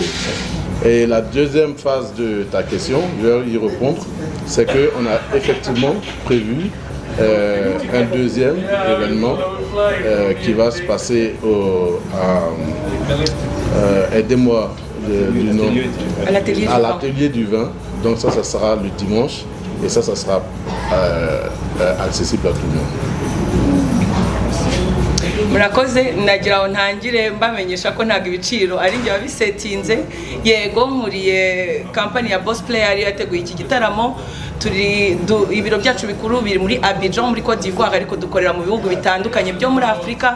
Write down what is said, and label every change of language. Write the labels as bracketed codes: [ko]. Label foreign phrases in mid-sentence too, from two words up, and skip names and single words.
[fr] Et la deuxième phase de ta question, je vais y répondre, c'est qu'on a effectivement prévu un deuxième événement qui va se passer aidez-moi du nom, à l'atelier du vin. Donc ça sera le dimanche et ça sera accessible à tout le monde. [rw] Murakoze, nagira ngo ntangire mbamenyesha ko ntago ibiciro ari njye wabisetinze. Yego, nkuriye kampani ya Boss Playa yari yateguye iki gitaramo. Ibiro byacu bikuru biri muri Abidjan muri Côte d'Ivoire, ariko dukorera mu bihugu bitandukanye byo muri Afrika.